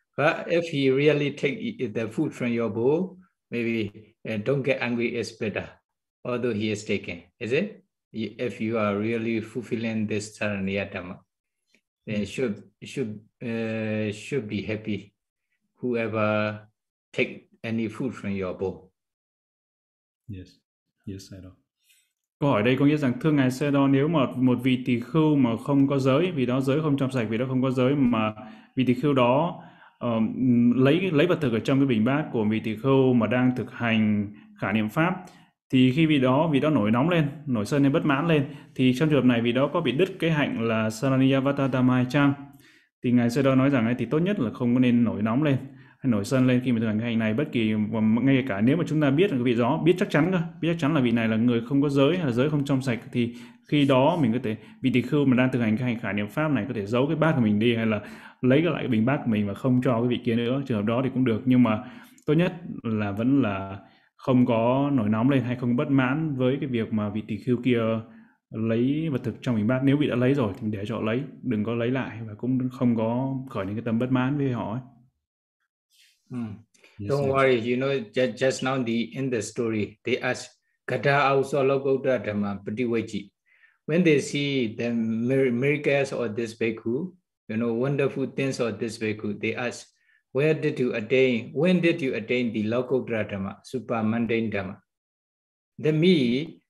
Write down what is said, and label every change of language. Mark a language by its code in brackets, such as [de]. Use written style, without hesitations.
[en] But if he really take the food from your bowl, maybe don't get angry, it's better, although he is taken, is it? If you are really fulfilling this Saraniya Dhamma, then should be happy whoever take any food from your bowl. Yes, yes, I know. [vi] Câu hỏi đây có nghĩa rằng, thưa ngài Sedo, nếu mà một vị tỳ khưu mà không có giới, vì đó giới không trong sạch, vì đó không có giới, mà vị tỳ khưu đó lấy vật thực ở trong cái bình bát của vị tỳ khưu mà đang thực hành khả niệm pháp, thì khi vị đó nổi nóng lên, nổi sân lên, bất mãn lên, thì trong trường hợp này vị đó có bị đứt cái hạnh là Saraniya Vatatama chăng? Thì ngài Sedo nói rằng ấy, thì tốt nhất là không có nên nổi nóng lên, hay nổi sân lên khi mà thực hành cái hành này, bất kỳ, ngay cả nếu mà chúng ta biết là vị đó, biết chắc chắn là vị này là người không có giới hay là giới không trong sạch, thì khi đó mình có thể, vị tỳ khưu mà đang thực hành cái hành khả niệm pháp này có thể giấu cái bát của mình đi, hay là lấy lại cái bình bát của mình mà không cho cái vị kia nữa, trường hợp đó thì cũng được, nhưng mà tốt nhất là vẫn là không có nổi nóng lên hay không bất mãn với cái việc mà vị tỳ khưu kia lấy vật thực trong bình bát. Nếu vị đã lấy rồi thì để cho họ lấy, đừng có lấy lại, và cũng không có khởi những cái tâm bất mãn với họ ấy. [en] Don't worry, you know, just now in the story, they ask [pi] Gata Auso Lokottara Dhamma Patiwajji. [en] When they see the miracles of this bhikkhu, you know, wonderful things of this bhikkhu, they ask, when did you attain the Lokottara Dhamma, super mundane Dhamma? The me,